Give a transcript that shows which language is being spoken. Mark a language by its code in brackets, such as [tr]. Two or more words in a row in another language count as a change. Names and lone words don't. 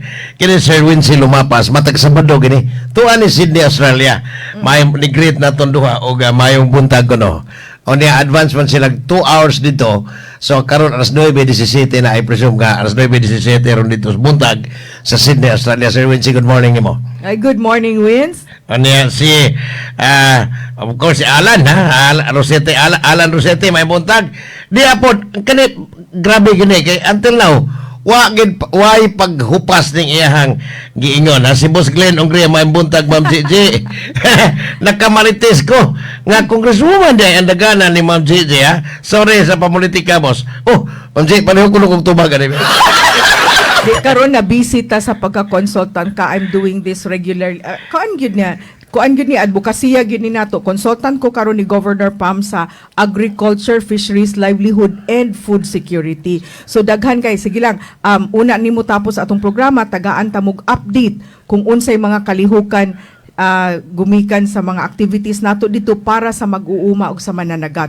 [ceb] Kini Sir Wincy Lumapas, matag Sabado gini. Tuan ni Sydney, Australia. May ni-greet na tonduha o mayong buntag ko no. O niya, advance man sila 2 hours dito. So, karon alas 9:17 na, [en] I presume [ceb] ka, alas 9:17 ron dito sa buntag sa Sydney, Australia. [en] Sir Wincy, good morning [ceb] mo. [en] Ay, good morning, Wins. [tl] Ano yan, [en] of course, [tl] si Alan, ha? [ceb] Alan Rosete, may buntag. Di apod, grabe gini, kay [en] until now, [ceb] why paghupas ning iyahang giingon, ha? Si Boss Glenn Ongria, may buntag, Ma'am Gigi. Nakamarites ko, nga congresswoman di, ang dagana ni Ma'am Gigi, ha? [tl] Sorry sa pamulitika, boss. Oh, Ma'am Gigi, pareho ko nung tumagan. [ceb] Di karon na busy ta sa pagka-consultant ka. [en] I'm doing this regularly. [ceb] Kuan gyud ni advokasya gyud ni nato. Consultant ko karon ni Governor Pam sa [en] agriculture, fisheries, livelihood and food security. [ceb] So daghan kay sige lang una nimo tapos atong programa tagaan ta mog update kung unsay mga kalihukan gumikan sa mga activities nato dito para sa mag-uuma ug sa mananagat.